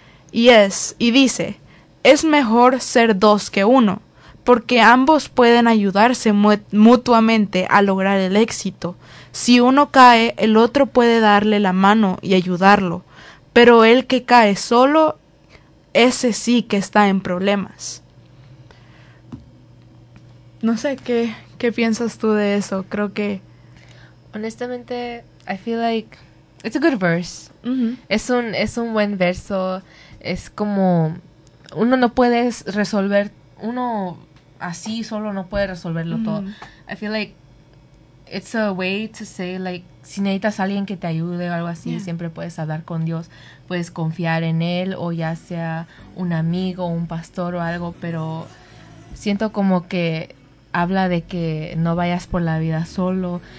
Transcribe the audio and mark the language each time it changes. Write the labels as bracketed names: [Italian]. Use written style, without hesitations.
[Spanish] Y dice: es mejor ser dos que uno, porque ambos pueden ayudarse mutuamente a lograr el éxito. Si uno cae, el otro puede darle la mano y ayudarlo, pero el que cae solo, ese sí que está en problemas. No sé qué piensas tú de eso, creo que... [English] Honestamente, I feel like it's a good verse. [Spanish] Es un buen verso. Es como uno no puedes resolver, uno así solo no puede resolverlo todo. [English] I feel like it's a way to say, like, [Spanish] si necesitas a alguien que te ayude o algo así, siempre puedes hablar con Dios, puedes confiar en Él, o ya sea un amigo, un pastor o algo, pero siento como que habla de que no vayas por la vida solo.